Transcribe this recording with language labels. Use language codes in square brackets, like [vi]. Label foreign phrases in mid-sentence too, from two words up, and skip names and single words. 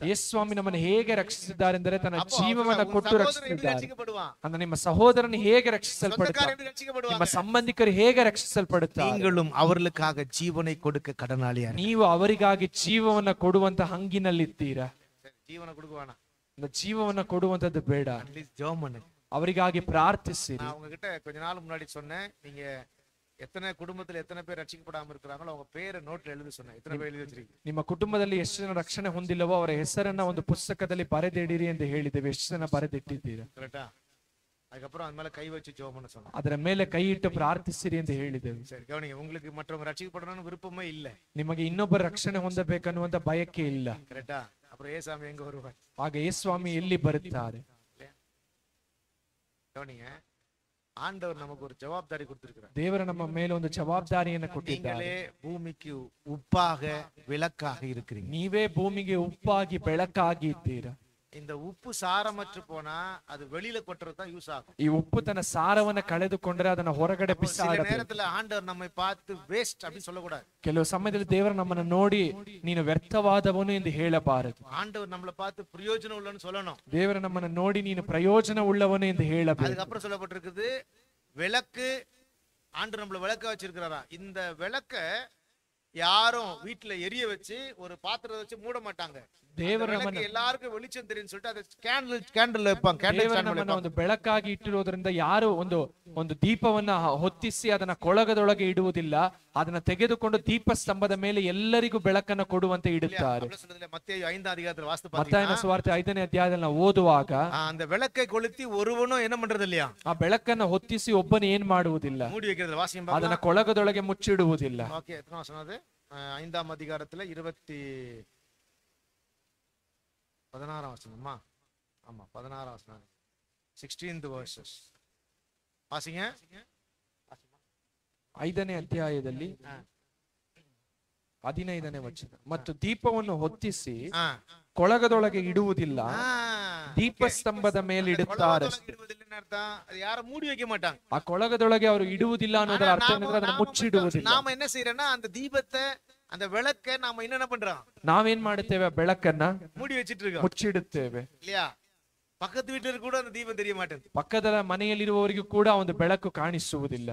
[kn] ಯೇಸು ಸ್ವಾಮಿ ನಮ್ಮನ್ನು ಹೇಗೆ ರಕ್ಷಿಸಿದ್ದಾರೆಂದರೆ ತನ್ನ ಜೀವವನ್ನ ಕೊಟ್ಟು ರಕ್ಷಿಸಿದ್ದಾರೆ. [ta] ரட்சிக்கப்படுவான். [kn] ಅಂದ್ರೆ ನಿಮ್ಮ ಸಹೋದರನು ಹೇಗೆ ರಕ್ಷಿಸಲ್ಪಡುತ್ತಾರೆ, [ta] சொந்தக்காரர் எப்படி ரட்சிக்கப்படுவாங்க? [kn] ನಿಮ್ಮ ಸಂಬಂಧಿಕರು ಹೇಗೆ ರಕ್ಷಿಸಲ್ಪಡುತ್ತಾರೆ. [ta] நீங்களும் அவர்களுக்காக ஜீவனை கொடுக்க கடனாளியா. [kn] ನೀವು ಅವರಿಗಾಗಿ ಜೀವವನ್ನ ಕೊಡುವಂತ ಹಂಗಿನಲ್ಲಿದ್ದೀರಾ? [ta] ஜீவனை கொடுக்குவானா? [kn] அந்த ಜೀವವನ್ನ ಕೊಡುವಂತದ್ದು ಬೇಡ, [ta] அட்லீஸ்ட் ஜெபம் பண்ணுங்க. [kn] ಅವರಿಗಾಗಿ ಪ್ರಾರ್ಥಿಸಿರಿ. [ta] நான் உங்ககிட்ட கொஞ்ச நாள் முன்னாடி சொன்னேன், நீங்க எத்தனை குடும்பத்துல எத்தனை பேர் ரட்சிக்கப்படாம இருக்கிறாங்களோ அவங்க பேரை நோட்ல எழுதி சொன்னேன். எத்தனை பேர் எழுதி வச்சிருக்கீங்க? [kn] ನಿಮ್ಮ ಕುಟುಂಬದಲ್ಲಿ ಎಷ್ಟು ಜನ ರಕ್ಷಣೆ ಹೊಂದಿಲ್ಲವೋ ಅವರ ಹೆಸರನ್ನ ಒಂದು ಪುಸ್ತಕದಲ್ಲಿ ಬರೆದಿಡಿರಿ ಎಂದು ಹೇಳಿದ್ದೇವೆ. ಎಷ್ಟು ಜನ ಬರೆದಿಟ್ಟಿದ್ದೀರಾ? [ta] கரெக்டா? அதுக்கப்புறம் அது மேல கை வச்சு ஜெபம் பண்ண சொன்னேன். [kn] ಅದರ ಮೇಲೆ ಕೈ ಇಟ್ಟು ಪ್ರಾರ್ಥಿಸಿರಿ ಎಂದು ಹೇಳಿದ್ದೇವೆ. [ta] சரி, கவனிங்க. உங்களுக்கு மற்றவங்க ரட்சிக்கப்படணும்னு விருப்பமே இல்ல. [kn] ನಿಮಗೆ ಇನ್ನೊಬ್ಬರ ರಕ್ಷಣೆ ಹೊಂದಬೇಕನ್ನುವಂತ ಬಯಕೆ ಇಲ್ಲ. [ta] கரெக்டா? அப்புறம் ஏசாமி எங்க வருவார்? [kn] ಆಗ ಯೇಸುಸ್ವಾಮಿ ಎಲ್ಲಿ ಬರುತ್ತಾರೆ? [ta] கவனிங்க, ஆண்டவர் நமக்கு ஒரு ஜவாப்தாரி கொடுத்திருக்கிறார். [kn] ದೇವರು ನಮ್ಮ ಮೇಲೆ ಒಂದು ಜವಾಬ್ದಾರಿಯನ್ನು ಕೊಟ್ಟಿದ್ದಾರೆ. [ta] நீங்களே பூமிக்கு உப்பாக விளக்காக இருக்கிறீங்க. [kn] ನೀವೇ ಭೂಮಿಗೆ ಉಪ್ಪಾಗಿ ಬೆಳಕಾಗಿ ಇದ್ದೀರಾ. [ta] இந்த உப்பு சாரமற்று போனா அது வெளியில கொட்டுறது தான் யூஸ் ஆகும். [kn] ಈ ಉಪ್ಪು ತನ್ನ ಸಾರವನ್ನ ಕಳೆದುಕೊಂಡ್ರೆ ಅದನ್ನ ಹೊರಗಡೆ [ta] சில [kn] ಬಿಸಾಡಬೇಕು. [ta] நேரத்துல ஆண்டவர் நம்மை பார்த்து வேஸ்ட் அப்படின்னு சொல்லக்கூடாது. [kn] ಕೆಲವು ಸಮಯದಲ್ಲಿ ದೇವರು ನಮ್ಮನ್ನ ನೋಡಿ ನೀನು ವ್ಯರ್ಥವಾದವನು ಎಂದು ಹೇಳಬಾರದು. [ta] ஆண்டவர் நம்மளை பார்த்து பிரயோஜனம் உள்ளன்னு சொல்லணும். [kn] ದೇವರು ನಮ್ಮನ್ನ ನೋಡಿ ನೀನು ಪ್ರಯೋಜನ ಉಳ್ಳವನು ಎಂದು ಹೇಳಬೇಕು. [ta] அதுக்கப்புறம் சொல்லப்பட்டிருக்குது விளக்கு, ஆண்டவர் நம்மள விளக்க வச்சிருக்கிறாரா. இந்த விளக்க யாரும் வீட்டுல எரிய வச்சு ஒரு பாத்திரத்தை வச்சு மூட மாட்டாங்க. [kn] ದೇವರು [ta] எல்லாருக்கும் வெளிச்சம் தெரியும் சொல்லிட்டு அதை கேண்டில் வைப்பாங்க. [kn] ದೇವರು ನಮ್ಮನ್ನ ಒಂದು ಬೆಳಕಾಗಿ ಇಟ್ಟಿರೋದ್ರಿಂದ ಯಾರು ಒಂದು ದೀಪವನ್ನ ಹೊತ್ತಿಸಿ ಅದನ್ನ ಕೊಳಗದೊಳಗೆ ಇಡುವುದಿಲ್ಲ. ಅದನ್ನ ತೆಗೆದುಕೊಂಡು ದೀಪ ಸ್ತಂಭದ ಮೇಲೆ ಎಲ್ಲರಿಗೂ ಬೆಳಕನ್ನು ಕೊಡುವಂತೆ ಇಡುತ್ತಾರೆ. [ta] மத்தேயு 5ஆம் அதிகாரத்துல வாசித்து [kn] ಮತ್ತಾಯನ ಸುವಾರ್ತೆ 5ನೇ ಅಧ್ಯಾಯದಲ್ಲಿ ನಾವು ಓದುವಾಗ [ta] அந்த விளக்கை கொளுத்தி ஒருவனும் என்ன பண்றது இல்லையா, [kn] ಆ ಬೆಳಕನ್ನ ಹೊತ್ತಿಸಿ ಒಬ್ಬನು ಏನ್ ಮಾಡುವುದಿಲ್ಲ, [ta] மூடி வைக்கிறது. வாசியம் [kn] ಅದನ್ನ ಕೊಳಗದೊಳಗೆ ಮುಚ್ಚಿಡುವುದಿಲ್ಲ. [ta] ஓகே, எத்தனை வசனம் அது? 5ஆம் அதிகாரத்துல 16ஆம் வசனமா? ஆமா, 16ஆம் வசனம், [en] 16th verses [ta] வாசிங்க. [kn] 5ನೇ ಅಧ್ಯಾಯದಲ್ಲಿ 15ನೇ ವಚನ. ಮತ್ತು ದೀಪವನ್ನು ಹೊತ್ತಿಸಿ ಕೊಳಗದೊಳಗೆ ಇಡುವುದಿಲ್ಲ, ದೀಪಸ್ತಂಭದ ಮೇಲೆ ಇಡುತ್ತಾರೆ. [ta] யாரும் மூடி வைக்க மாட்டாங்க. [kn] ಆ ಕೊಳಗದೊಳಗೆ ಅವರು ಇಡುವುದಿಲ್ಲ ಅನ್ನೋದರ ಅರ್ಥ ಏನಂದ್ರೆ ಅದನ್ನ ಮುಚ್ಚಿಡುವುದಿಲ್ಲ. [ta] நாம என்ன செய்யறோம்னா அந்த தீபத்தை, அந்த விளக்கை நாம என்ன பண்றோம், [kn] ನಾವೇನ್ ಮಾಡುತ್ತೇವೆ, ಬೆಳಕನ್ನ [ta] மூடி வச்சிட்டு இருக்கோம், [kn] ಮುಚ್ಚಿಡುತ್ತೇವೆ. [ta] இல்லையா? பக்கத்து வீட்டுல கூட அந்த தீபம் தெரிய மாட்டேங்குது. [kn] ಪಕ್ಕದ ಮನೆಯಲ್ಲಿರುವವರಿಗೂ ಕೂಡ ಒಂದು ಬೆಳಕು ಕಾಣಿಸುವುದಿಲ್ಲ.